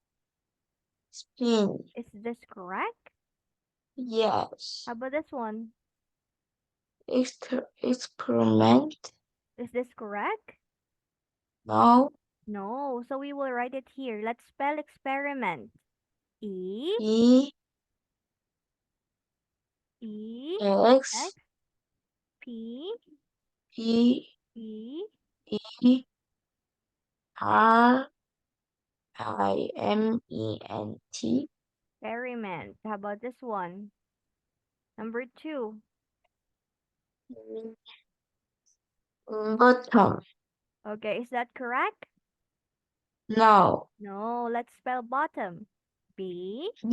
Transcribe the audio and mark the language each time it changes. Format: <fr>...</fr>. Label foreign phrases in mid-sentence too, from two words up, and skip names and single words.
<en>spin, Is this correct? yes, How about this one? experiment, Is this correct? no, No. So we will write it here. Let's spell experiment. E E, E X X, P P, E E, R, IMENT, experiment. How about this one? Number two. bottom, Okay, is that correct? no, No. Let's spell bottom. B.</en>